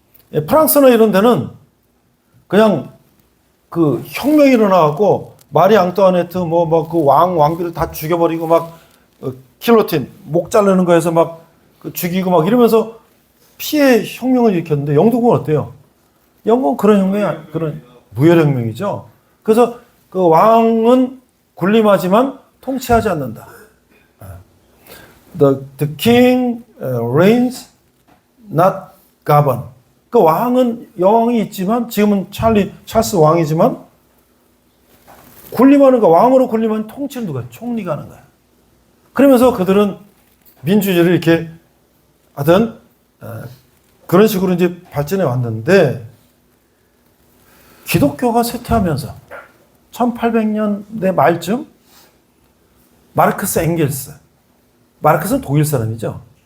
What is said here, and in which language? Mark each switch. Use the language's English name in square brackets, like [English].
[Korean] 프랑스나 이런 데는 그냥 그 혁명이 일어나갖고 마리 앙뚜아네트 뭐 그 왕비를 다 죽여버리고 막 길로틴 목 자르는 거에서 막 죽이고 막 이러면서 피해 혁명을 일으켰는데 영국은 어때요? 영국은 그런 혁명이 그런 무혈혁명이죠. 그래서 그 왕은 군림하지만 통치하지 않는다. [English] The king reigns, not govern. [Korean] 그 왕은 여왕이 있지만 지금은 찰스 왕이지만 군림하는 거 왕으로 군림하는 통치를 누가 총리가 하는 거야. 그러면서 그들은 민주주의를 이렇게 하던 그런 식으로 이제 발전해 왔는데 기독교가 쇠퇴하면서 1800년대 말쯤 마르크스 엥겔스, 마르크스는 독일 사람이죠.